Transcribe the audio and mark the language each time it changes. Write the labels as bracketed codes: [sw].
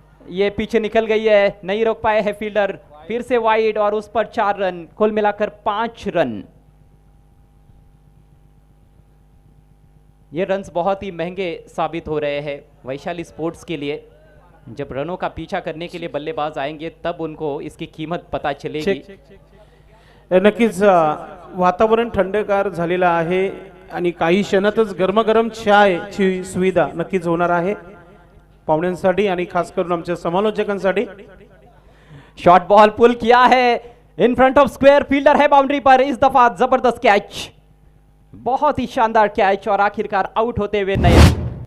[hi] ये पीछे निकल गई है. नहीं रोक पाए है फील्डर. फिर से वाइड और उस पर 4 रन. कुल मिलाकर 5 रन. ये रन्स बहुत ही महंगे साबित हो रहे हैं वैशाली स्पोर्ट्स के लिए. जब रनों का पीछा करने के लिए बल्लेबाज आएंगे तब उनको इसकी कीमत पता चलेगी. [mr] नक्कीच वातावरण थंडगार झालेलं आहे आणि काही क्षणातच गरमागरम चायची सुविधा नक्कीच होणार आहे पाहुण्यांसाठी आणि खास करून आमच्या समालोचकांसाठी. [hi] शॉर्ट बॉल पुल किया है in front of square. Fielder है बाउंड्री पर. इस दफा जबरदस्त कैच. बहुत ही शानदार कैच और आखिरकार आउट होते हुए नयन.